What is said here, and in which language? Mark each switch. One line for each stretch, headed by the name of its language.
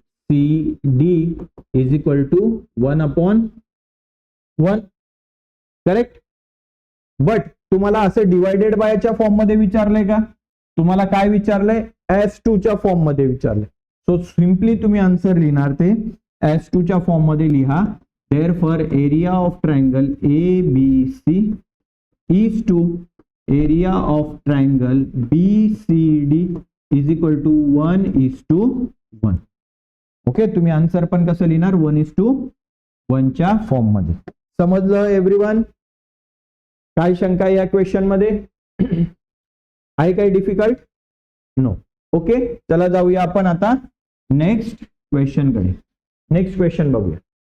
English: C D is equal to 1/1.
Marathi: Correct. But तुम्हाला असं divided बायच्या form मध्ये विचारलंय का? तुम्हाला काय विचारलंय? S2 च्या फॉर्म मध्ये विचारलंय. सो सिम्पली तुम्ही आन्सर लिहिणार ते S2 च्या फॉर्म मध्ये लिहा.
English: Therefore area of triangle ABC is to area of triangle BCD is equal to 1:1. Okay.
Marathi: तुम्ही आन्सर पण कसं लिहिणार? 1:1 च्या फॉर्म मध्ये. समजलं एव्हरीवन? काय शंका या क्वेश्चन मध्ये? आहे काही डिफिकल्ट? नो. ओके. चला जाऊया आपण आता नेक्स्ट क्वेश्चन कडे. नेक्स्ट क्वेश्चन बघूया.